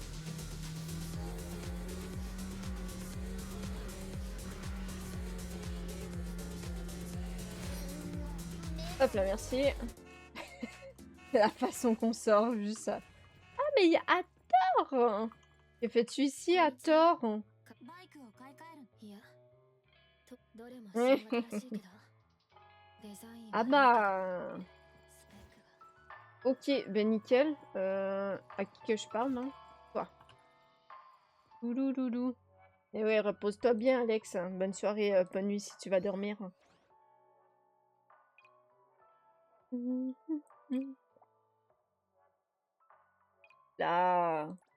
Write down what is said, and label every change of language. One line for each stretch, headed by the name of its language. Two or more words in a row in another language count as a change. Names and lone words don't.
French: Hop là, merci. La façon qu'on sort, juste ça. Ah, mais il y a Hathor! Que fais-tu ici, Hathor?
Japanese: バイクを買い替える。いや、どれもうん新型らしいけど、デザイン
French: Ah
Japanese: は
French: bah...
Japanese: スペックが。
French: Ok, ben nickel. À qui que je parle, non? Toi. Oulouloulou. Et ouais, repose-toi bien, Alex. Bonne soirée, bonne nuit si tu vas dormir. Là.